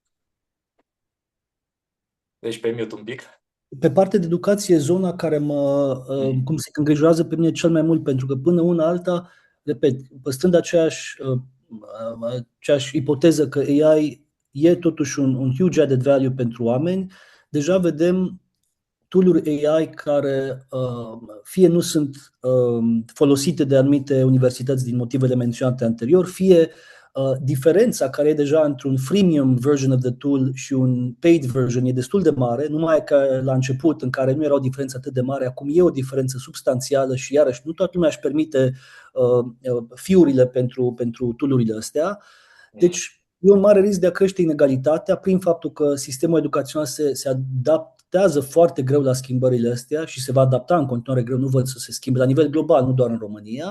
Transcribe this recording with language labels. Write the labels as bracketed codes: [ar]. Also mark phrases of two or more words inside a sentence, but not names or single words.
[ro] Deci pe mute un pic. Pe partea de educație, zona care cum se îngrijorează pe mine cel mai mult, pentru că până una alta, repet, păstrând aceeași ipoteză că AI e totuși un [en] huge added value [ro] pentru oameni, deja vedem tool-uri AI care fie nu sunt folosite de anumite universități din motivele menționate anterior, fie diferența care e deja între un [en] freemium version of the tool [ro] și un [en] paid version [ro] e destul de mare, numai că la început în care nu era o diferență atât de mare, acum e o diferență substanțială și iarăși nu toată lumea își permite fiurile pentru tool-urile astea. Deci e un mare risc de a crește inegalitatea prin faptul că sistemul educațional se adaptează foarte greu la schimbările astea și se va adapta în continuare greu, nu văd să se schimbe la nivel global, nu doar în România.